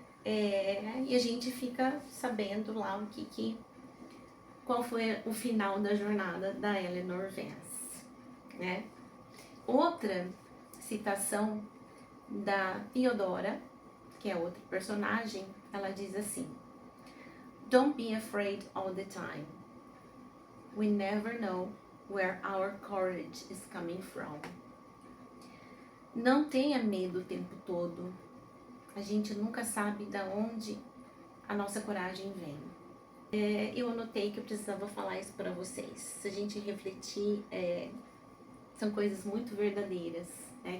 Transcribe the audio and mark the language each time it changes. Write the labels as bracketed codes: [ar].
[pt] E a gente fica sabendo lá qual foi o final da jornada da Eleanor Vance, né? Outra citação da Theodora, que é outra personagem, ela diz assim: [en] Don't be afraid all the time. We never know where our courage is coming from. [pt] Não tenha medo o tempo todo. A gente nunca sabe de onde a nossa coragem vem. Eu anotei que eu precisava falar isso para vocês. Se a gente refletir, são coisas muito verdadeiras, né?